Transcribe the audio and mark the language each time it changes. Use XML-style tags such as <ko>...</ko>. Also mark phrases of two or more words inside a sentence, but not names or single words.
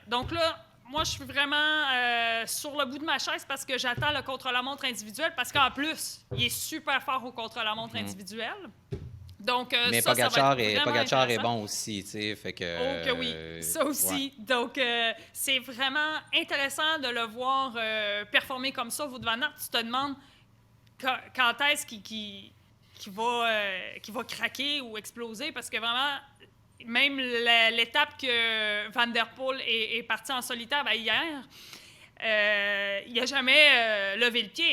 <fr>Donc là, moi, je suis vraiment sur le bout de ma chaise parce que j'attends le contre-la-montre individuel, parce qu'en plus, il est super fort au contre-la-montre individuel. Donc, Mais ça va Pogacar être vraiment est intéressant. bon aussi, tu sais, fait que... Oh que oui, ça aussi. ouais. Donc, c'est vraiment intéressant de le voir performer comme ça. Wout van Aert, tu te demandes quand est-ce qu'il va craquer ou exploser, parce que vraiment, même l'étape que Van der Poel est parti en solitaire hier, il n'a jamais levé le pied.</fr>